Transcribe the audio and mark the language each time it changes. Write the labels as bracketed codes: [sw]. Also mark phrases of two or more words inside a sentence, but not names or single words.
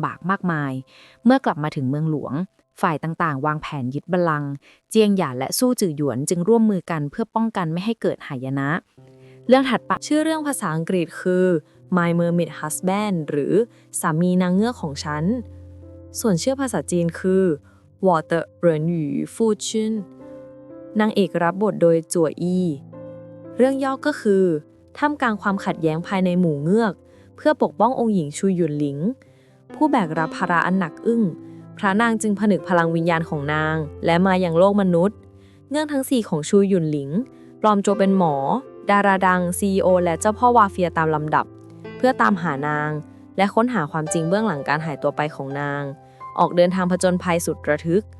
[th] บากมากมายเมื่อกลับมาถึงเมืองหลวงฝ่ายต่างๆวางแผนยึดบัลลังก์เจียงหยานและสู้จื่อหยวนจึงร่วมมือกันเพื่อป้องกันไม่ให้เกิดหายนะเรื่องถั ดไปชื่อเรื่องภาษาอังกฤษคือ [en] My Mermaid Husband [th] หรือสามีนางเงือกของฉันส่วนชื่อภาษาจีนคือ [zh] 我的人鱼夫君 [th] นางเอกรับบทโดยจั่วอีเรื่องย่อก็คือท่ามกลางความขัดแย้งภายในหมู่เงือกเพื่อปกป้ององค์หญิงชูหยุนหลิงผู้แบกรับภาระอันหนักอึ้งพระนางจึงผนึกพลังวิญญาณของนางและมาอย่างโลกมนุษย์เงือกทั้ง4ของชูหยุนหลิงปลอมตัวเป็นหมอดาราดัง CEO และเจ้าพ่อวาเฟียตามลำดับเพื่อตามหานางและค้นหาความจริงเบื้องหลังการหายตัวไปของนางออกเดินทางผจญภัยสุดระทึก